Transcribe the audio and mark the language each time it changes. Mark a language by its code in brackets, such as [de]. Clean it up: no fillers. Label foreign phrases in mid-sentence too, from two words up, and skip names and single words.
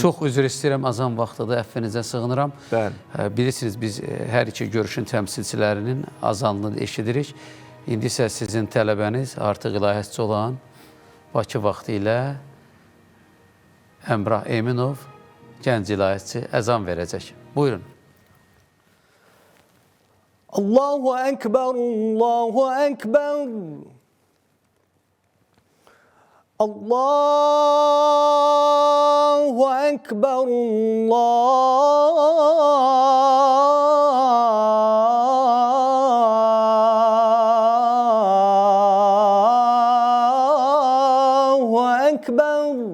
[az] Çox üzr istəyirəm, azan vaxtıdır, əfvinizə sığınıram. Bilirsiniz, biz hər iki görüşün təmsilçilərinin azanını eşidirik. İndi isə sizin tələbəniz artıq ilahiyyatçı olan Bakı vaxtı ilə Əmrah Eminov, gənc ilahiyyatçı, əzan verəcək. Buyurun. [ar] الله أكبر، الله أكبر. الله أكبر، الله أكبر.